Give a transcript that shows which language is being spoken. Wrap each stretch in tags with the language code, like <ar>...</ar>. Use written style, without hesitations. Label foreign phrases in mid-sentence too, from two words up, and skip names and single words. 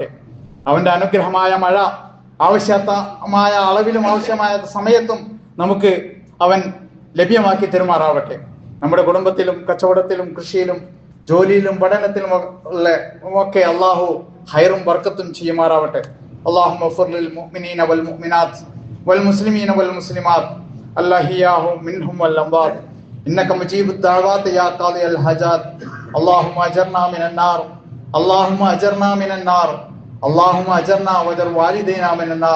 <ml>അവന്റെ അനുഗ്രഹമായ മഴ ആവശ്യമായ അളവിലും ആവശ്യമായ സമയത്തും നമുക്ക് അവൻ ലഭ്യമാക്കി തരുമാറാവട്ടെ. നമ്മുടെ കുടുംബത്തിലും കച്ചവടത്തിലും കൃഷിയിലും ജോലിയിലും പഠനത്തിലും ഒക്കെ അള്ളാഹു ഹൈറും ബർക്കത്തും ചെയ്യുമാറാവട്ടെ.</ml> <ar>اللهم اغفر للمؤمنين والمؤمنات والمسلمين والمسلمات الأحياء منهم والأموات إنك مجيب الدعوات يا قاضي الحاجات. اللهم أجرنا من النار، اللهم أجرنا من النار، اللهم أجرنا وأجر والدينا من النار.</ar>